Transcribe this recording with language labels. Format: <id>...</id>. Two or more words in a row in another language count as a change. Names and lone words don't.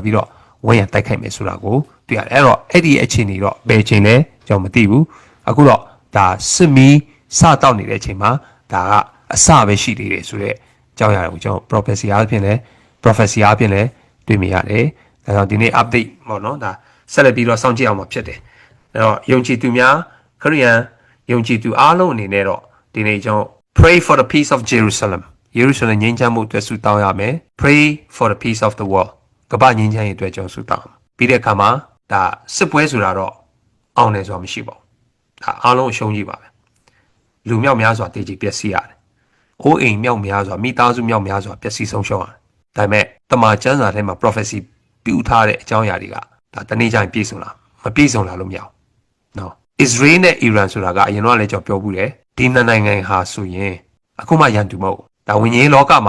<my>ပြီးတော့ဝန်းရံတိုက်ခိုက်မယ်ဆိုတာကိုတွေ့ရတယ်အဲ့တော့အဲ့ဒီအခြေအနေတော့ဘယ်ချိန်လဲကျွန်တော်မသိဘူးအခုတော့ဒါစစ်မီးစတောက်နေတဲ့အချိန်မှာဒါကအစပဲရှိသေးတယ်ဆိုတော့အကြောင်းအရာကိုကျွန်တော် prophecy အပြင်လဲတွေ့မိရတယ်ဒါကြောင့်ဒီနေ့ update ပေါ့နော်ဒါဆက်လက်ပြီးတော့စောင့်ကြည့်အောင်မှာဖြစ်တယ်အဲ့တော့ယုံကြည်သူများခရိယန်ယုံကြည်သူအားလုံးအနေနဲ့တော့ဒီနေ့ကျွန်တော်</my> <en>pray for the peace of Jerusalem</en> <my>ယေရုရှလင်ငြိမ်းချမ်းမှုအတွက်ဆုတောင်းရမယ်</my> <en>pray for the peace of the world</en> <my>ကမ္ဘာငြိမ်းချမ်းရေးအတွက်ကျွန်တော်ဆုတောင်းပြီးတဲ့အခါမှာဒါစစ်ပွဲဆိုတာတော့အောင်တယ်ဆိုတာမရှိပါဘူးဒါအားလုံးရှုံးကြည့်ပါပဲလူမြောက်များစွာတည်ကြည်ပျက်စီးရတယ်အိုးအိမ်မြောက်များစွာမိသားစုမြောက်များစွာပျက်စီးဆုံးရှုံးရတယ်ဒါပေမဲ့တမန် ကျမ်းစာထဲမှာ prophecy ပြုထားတဲ့အကြောင်းအရာတွေကဒါတနေ့ကျရင်ပြည့်စုံလားမပြည့်စုံလားလို့မရဘူးနော် Israel နဲ့ Iran ဆိုတာကအရင်တော့လည်းကျွန်တော်ပြောဘူးတယ်ဒီနှစ်နိုင်ငံဟာဆိုရင်အခုမှရန်သူမဟုတ်ဒါဝိညာဉ်လောကမှာ</my>